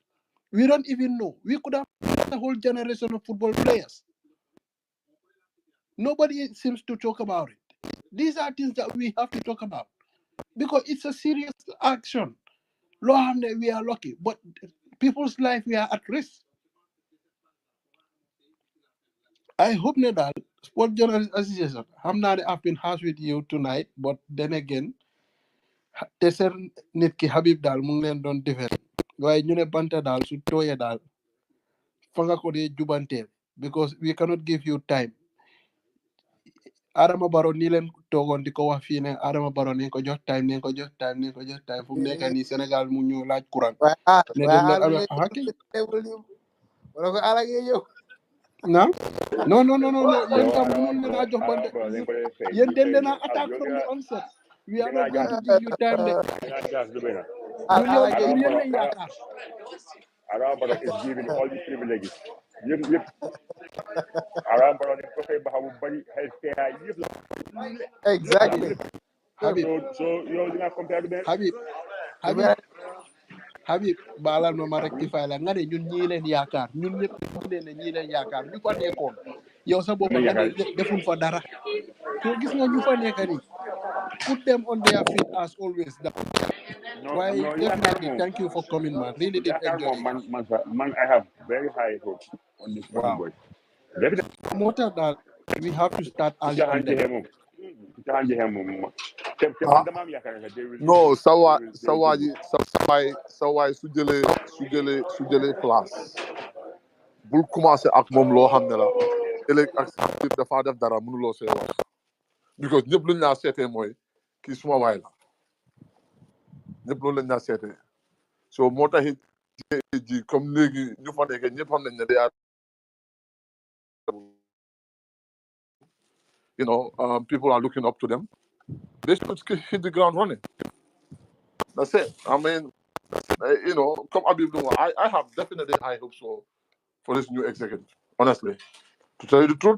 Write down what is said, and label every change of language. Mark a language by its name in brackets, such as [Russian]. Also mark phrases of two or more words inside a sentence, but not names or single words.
[English] We don't even know. We could have a whole generation of football players. Nobody seems to talk about it. These are things that we have to talk about because it's a serious action. Lord, we are lucky, but people's life we are at risk. I hope that Sport Journalist Association. I've been harsh with you tonight, but then again, [Wolof] te seen nit ki Habib daal mu ngi leen doon defend waaye ñu ne banta daal su tooyee daal fa nga ko dee jubanteel [English] because we cannot give you time. [Wolof] Adama Barrow nii leen toogoon di ko wax fii ne Adama Barrow nañ ko jox time nañ ko jox time nañ ko jox time fu mu nekk nii Sénégal mu ñëw laaj courant ne dem leen amee kay wala ko ala ngay ñëw. na non yéen tam mënoon leen a jox bante ñu yéen den leen a attack [English] from the onset. We are not going to give you time [Wolof] de ñun yow ala ngay ñun yéen lañ yaakaar. [English] Around Barrow is giving all these privileges. Yep. Around Barrow, they talk about how body healthcare. exactly. Habib So you know, you compare to them. [Wolof] Habib baalal ma rectify la nga ne ñun ñii leen yaakaar ñun ñëpp ñu ne ñii leen yaakaar ñu fa nekkoon yow sa bopp nga ne defuñ fa dara so gis nga ñu fa nekk nii [English] put them on their feet as always. Why definitely thank you for coming, man. Really did enjoy it. Man, I have very high hopes on this coming Wow. boy. More than that, we have to start early on them. No, [Wolof] sawaay su jëlee place bul commencé ak moom loo xam ne la ëllëg ak si dafa def dara mënuloo see wax because ñëpp luñ laa seetee mooy kii suma waay la ñëpp loolu lañ laa seetee so moo taxit ji comme léegi ñu fa nekkee ñëpp xam nañ ne day [English] people are looking up to them. They should hit the ground running. That's it. I mean, come Abib Numa, I have definitely high hopes for this new executive, honestly, to tell you the truth.